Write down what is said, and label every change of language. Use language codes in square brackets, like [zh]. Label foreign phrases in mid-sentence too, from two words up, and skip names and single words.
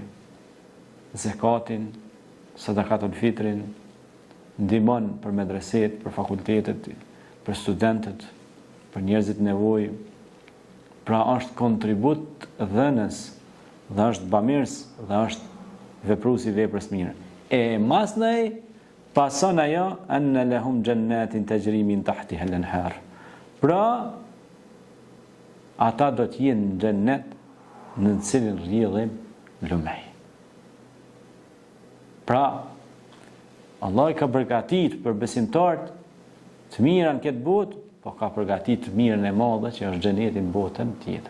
[sq] Zekatin, [ar] صدقة الفطر, [sq] ndihmon për medreset, për fakultetet, për studentët, për njerëzit nevojë. Pra është kontribut dhënës, dhe është bamirës, dhe është vepruesi veprës mirë. E masnej pason ajo [ar] أن لهم جنات تجري من تحتها الأنهار. [sq] Pra ata do të jenë në xhennet në të cilin rrjedhin lumej. Pra Allah i ka përgatit për besimtarët të mira në këtë botë, po ka përgatit të mirën e madhe që është xheneti në botën tjetër.